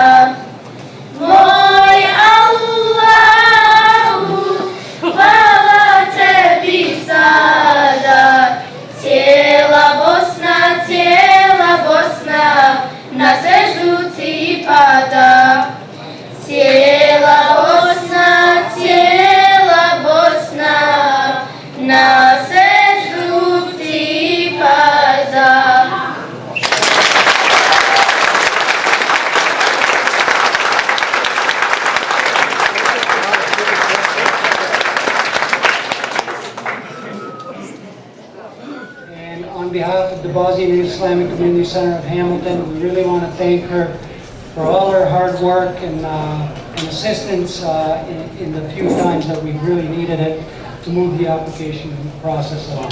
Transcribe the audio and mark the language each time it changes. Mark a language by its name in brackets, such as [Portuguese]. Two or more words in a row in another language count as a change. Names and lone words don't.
[Bosnian] Moj Allahu, hvala tebi sada, cijela Bosna, na seždu ti pada. Cijela Bosna, na seždu ti pada. [English] On behalf of the Bosnian Islamic Community Center of Hamilton, we really want to thank her for all her hard work and assistance in the few times that we really needed it to move the application process along.